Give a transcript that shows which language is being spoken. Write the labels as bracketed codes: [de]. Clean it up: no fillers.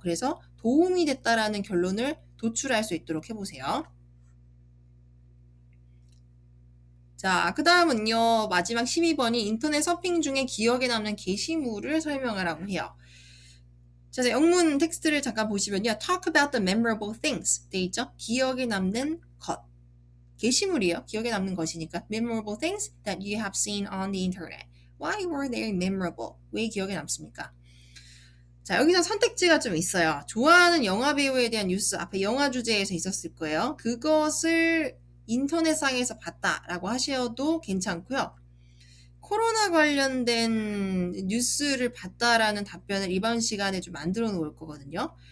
[ko] 그래서 도움이 됐다라는 결론을 도출할 수 있도록 해보세요. 자, 그 다음은요. 마지막 12번이 인터넷 서핑 중에 기억에 남는 게시물을 설명하라고 해요. 자, 영문 텍스트를 잠깐 보시면요. [en] Talk about the memorable things [ko] 돼 있죠? 기억에 남는 것. 게시물이에요. 기억에 남는 것이니까. [en] Memorable things that you have seen on the internet. Why were they memorable? [ko] 왜 기억에 남습니까? 자, 여기서 선택지가 좀 있어요. 좋아하는 영화 배우에 대한 뉴스 앞에 영화 주제에서 있었을 거예요. 그것을 인터넷상에서 봤다라고 하셔도 괜찮고요. 코로나 관련된 뉴스를 봤다라는 답변을 이번 시간에 좀 만들어 놓을 거거든요.